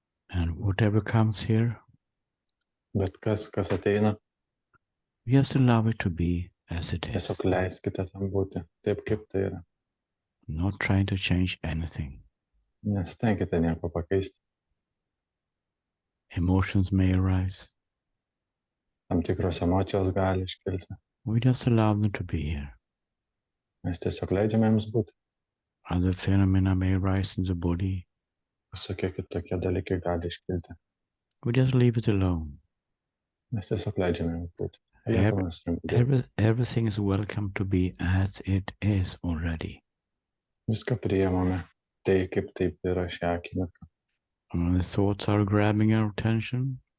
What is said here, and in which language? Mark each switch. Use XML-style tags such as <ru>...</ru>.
<en>And whatever comes here,</en> <lt>Bet kas ateina,</lt> <en>just allow it to be as it is.</en> <lt>tiesiog leiskite tam būti taip, kaip tai yra.</lt> <en>Not trying to change anything.</en> <lt>Nestenkite nieko pakeisti.</lt> <en>Emotions may arise.</en> <lt>Tam tikros emocijos gali iškilti.</lt> <en>We just allow them to be here.</en> <lt>Mes tiesiog leidžiame jums būti.</lt> <en>Other phenomena may arise in the body.</en> <lt>Visokie kitokie dalykai gali iškilti.</lt> <en>We just leave it alone.</en> <lt>Mes tiesiog leidžiame jums būti. Paliekame su jums būti.</lt> <en>Everything is welcome to be as it is already.</en> <lt>Viską priimame tai, kaip taip yra šią akimirką.</lt> <en>When the thoughts are grabbing our attention,</en>